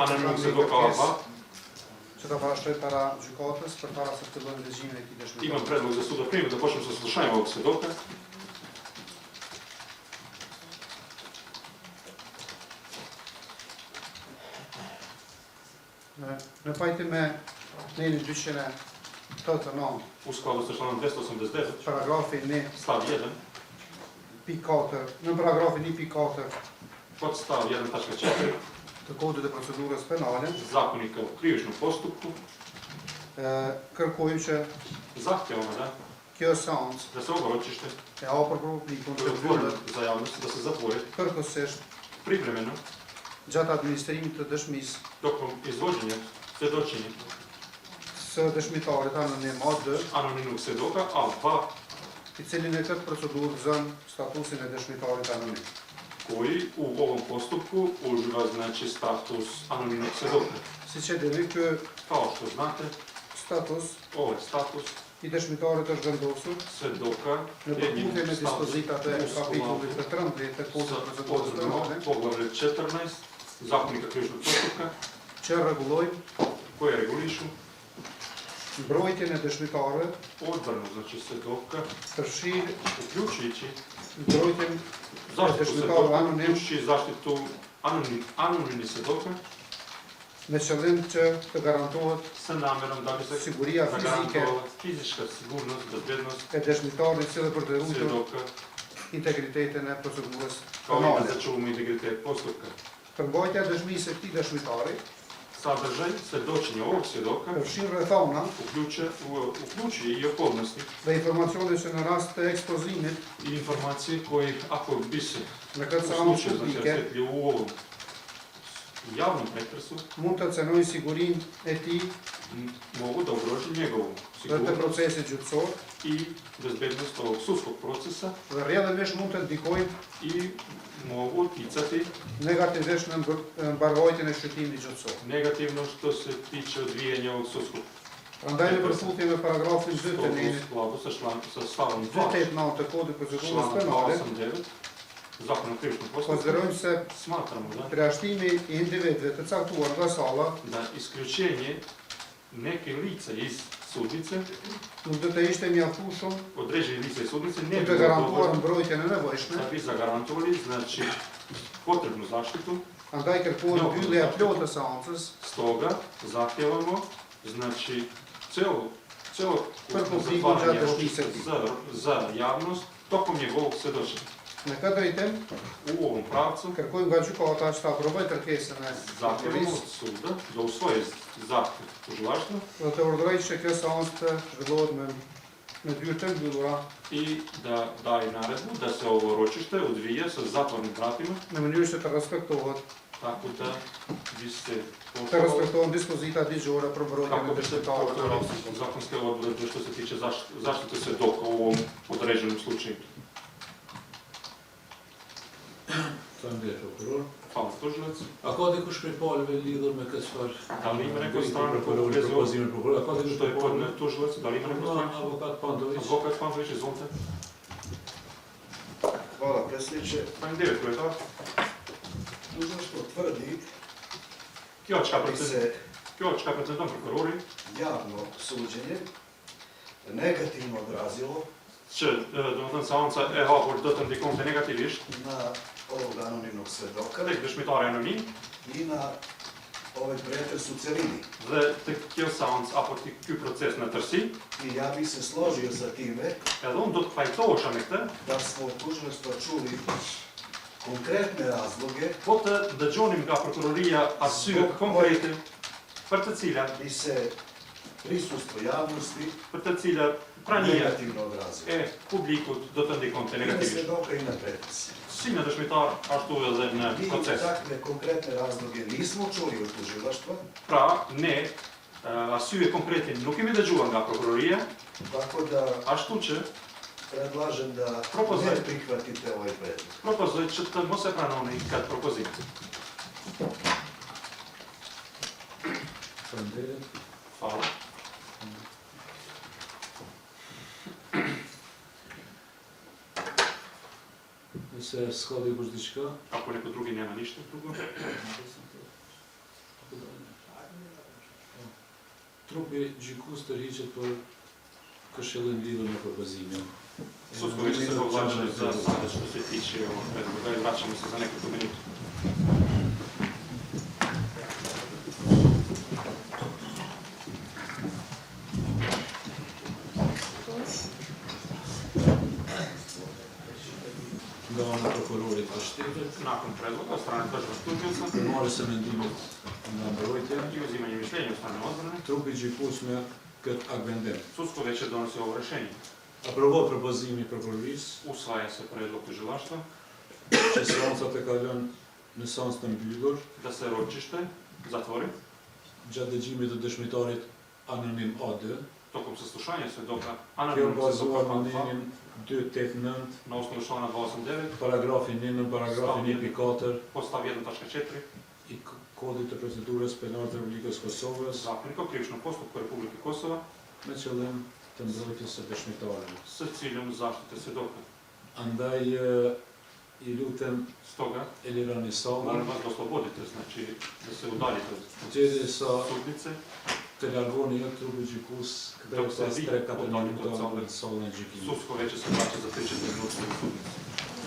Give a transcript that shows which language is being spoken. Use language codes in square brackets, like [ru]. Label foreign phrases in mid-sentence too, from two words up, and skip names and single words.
[sr] anonimnog [sq] kam një [sr] svedoka [sq] kërkesë A2. që ta parashtoj para gjykatës përpara se të fillojmë dëgjimin e këtij [sr] Imam [sq] dëshmitari. [sr] predlog za sud da primimo da počnemo sa saslušanjem ovog svedoka. [sq] Në pajtim me nenin 289, [sr] U skladu sa članom 289, [sq] paragrafi 1, [sr] stav 1, [sq] pikë 4, në paragrafin 1.4 [sr] podstav 1.4 [sq] të kodit e procedurës penale, [sr] Zakonika o krivičnom postupku, [sq] kërkojmë që [sr] zahtjevamo da [sq] kjo seancë [sr] da se ovo ročište [sq] e hapur për publikun [sr] koje [sq] të [sr] je otvoreno [sq] mbyllet [sr] za javnost, da se zatvori [sq] kërkësisht [sr] privremeno [sq] gjatë administrimit të dëshmisë [sr] tokom izvođenja svjedočenja [sq] së dëshmitarit Anonim A2, [sr] anonimnog svjedoka A2 [sq] i cili në këtë procedurë gëzon statusin e dëshmitarit anonim. [sr] koji u ovom postupku uživa znači status anonimnog svjedoka. [sq] Siç e dini, ky [sr] Kao što znate, status ovaj status [sq] i dëshmitarit është vendosur [sr] svjedoka [sq] në [sr] je njim [sq] përputhje me [sr] status [sq] dispozitat e kapitullit të 13 të kodit të procedurës penale, [sr] poglavlje 14 Zakonika krivičnog postupka [sq] që rregullojnë [sr] koje regulišu [sq] mbrojtjen e dëshmitarëve, [sr] odbranu znači svjedoka, [sq] përfshirë [sr] uključujući [sq] mbrojtjen [sr] zaštitu [sq] dëshmitarëve [sr] svjedoka, [sq] anonim [sr] uključujući zaštitu anonimnih svjedoka [sq] me qëllim që të garantohet [sr] sa namerom da bi se [sq] siguria fizike [sr] zagarantovala fizička sigurnost, bezbednost [sq] e dëshmitarit si dhe për të ruajtur [sr] svjedoka [sq] integritetin e procedurës [sr] kao i da [sq] penale. [sr] začuvamo integritet postupka. [sq] Përmbajtja e dëshmisë së këtij dëshmitari [sr] Sadržaj svjedočenja ovog svjedoka [sq] përfshin rrethana [sr] uključuje i okolnosti [sq] dhe informacione që në rast të ekspozimit [sr] i informacije koji, ako bi se [sq] në [sr] u [sq] këtë seancë [sr] slučaju [sq] publike [sr] rasvjetlio u ovom javnom pretresu, [sq] mund të cenojnë sigurinë e tij [sr] mogu da ugrože njegovu [sq] dhe të [sr] sigurnost [sq] procesit gjyqësor [sr] i bezbednost ovog sudskog procesa [sq] dhe rrjedhimisht mund të ndikojnë [sr] i mogu utjecati [sq] negativisht në mbarvajtjen e shqyrtimit gjyqësor. [sr] negativno što se tiče odvijanja ovog sudskog [sq] Prandaj në përputhje me paragrafin 2 të [sr] u [sq] nenit [sr] skladu sa stavom 2 [sq] 289 të kodit procedurës [sr] člana [sq] penale, [sr] 289 Zakona o krivičnom postupku, [sq] konsiderojmë se [sr] smatramo da [sq] përjashtimi i individëve të caktuar nga salla [sr] da isključenje neke lice iz sudnice, [sq] nuk do të ishte mjaftueshëm [sr] određenih lica iz sudnice, ne [sq] për [sr] bi [sq] të [sr] bilo [sq] garantuar [sr] dovoljno [sq] mbrojtjen e nevojshme, [sr] da bi zagarantovali znači potrebnu zaštitu. [sq] andaj kërkohet mbyllja e plotë të seancës [sr] Stoga zahtjevamo znači celo [sq] Për publikun [sr] zatvaranje [sq] gjatë [sr] ročišta [sq] dëshmisë [sr] za javnost tokom njegovog svjedočenja. [sq] Në këtë drejtim, [sr] U ovom pravcu [sq] kërkojmë nga gjykata që ta aprovojë kërkesën e [sr] zahtjevamo [sq] qeverisë [sr] od suda da usvoji zahtjev tužilaštva [sq] dhe të urdhërojë që kjo seancë të zhvillohet me dyert të mbyllura [sr] i da daje naredbu da se ovo ročište odvija sa zatvornim vratima, [sq] në mënyrë që të respektohet [sr] tako da bi se [sq] të respektohen dispozitat ligjore për mbrojtjen [sr] kako [sq] e [sr] bi se [sq] dëshmitarit të [sr] poštovale [sq] rastit. [sr] zakonske odredbe što se tiče zaštite svjedoka u ovom određenom slučaju. [sq] Faleminderit prokuror. [sr] Hvala tužilac. [sq] A ka dikush prej palëve lidhur me këtë çfarë? [sr] Da li ima neko strano po [sq] prokuror, [sr] vezi ovog [sq] propozimin prokuror? A ka dikush [sr] što je [sq] prej [sr] podne [sq] palëve? [sr] tužilac? Da li ima neko strano? [sq] Avokat Pandović. [sr] Advokat Pantović, izvolite. Hvala predsjedniče. [sq] Faleminderit komentar. [sr] Tužilaštvo tvrdi Kjočka bi se predsjednom prokurori javno suđenje negativno odrazilo [sq] që domethënë seanca e hapur do të ndikonte negativisht [sr] na ovog anonimnog svedoka [sq] tek dëshmitari anonim [sr] i na ovaj pretres u celini. [sq] dhe të kjo seancë apo ky proces në tërësi, [sr] I ja bi se složio sa time [sq] edhe unë do të pajtohesha me këtë, [sr] da smo od tužilaštva čuli konkretne razloge [sq] po të dëgjonim nga prokuroria arsye konkrete për të cilat [sr] bi se prisustvo javnosti [sq] për të cilat prania [sr] negativno odrazilo. [sq] e publikut do të ndikonte [sr] I na [sq] negativisht. [sr] svedoka i na pretres. [sq] Si në dëshmitar, ashtu edhe në [sr] Mi [sq] proces. [sr] takve konkretne razloge nismo čuli od tužilaštva, [sq] Pra, ne arsye konkrete nuk kemi dëgjuar nga prokuroria, [sr] tako da [sq] ashtu që [sr] predlažem da [sq] Propozoj. [sr] ne prihvatite ovaj predlog. [sq] propozoj që të mos e pranoni këtë propozim. Faleminderit. Fala. Nëse s'ka dikush diçka, [sr] Ako neko drugi nema ništa drugo, [sq] trupi gjykus tërhiqet për këshillin lidhur me propozimin. [sr] sudsko vijeće se povlači za sada što se tiče ovog predloga i vraćamo se za nekoliko minuta. [sq] Nga ana e prokurorit të shtetit, [sr] Nakon predloga od strane državnog tužioca [sq] përmarrës së mendimit nga mbrojtja, [sr] i uzimanje mišljenja od strane odbrane, [sq] trupi gjykus me këtë akvendim. [sr] sudsko vijeće donosi ovo rješenje. [sq] Aprovohet propozimi i prokurorisë [sr] Usvaja se predlog tužilaštva [sq] që seancat e kalon në seancë të mbyllur [sr] da se ročište zatvori [sq] gjatë dëgjimit të dëshmitarit anonim A2, [sr] tokom saslušanja svedoka [sq] kjo [sr] anonimnog [sq] bazuar [sr] svedoka [sq] në Pan nenin 289, [sr] na osnovu člana 289, [sq] paragrafin 1 në paragrafin 1.4 [sr] podstav 1.4 [sq] i kodit të procedurës penale të Republikës Kosovës [sr] Zakonika o krivičnom postupku Republike Kosova [sq] me qëllim të mbrojtjes së dëshmitarit. [sr] s ciljem zaštite svedoka. [sq] Andaj i lutem [sr] Stoga, [sq] Elirani Sallën, [sr] molim vas da oslobodite, znači da se udaljite od [sq] deri sa [sr] sudnice, [sq] të largoni jo trupi gjykus këtë [sr] Dok se [sq] pas [sr] vi 3-4 udalite od minuta sale. [sq] në sallën e gjykimit. [sr] sudsko veće se vraća za 3-4 minuta u sudnicu.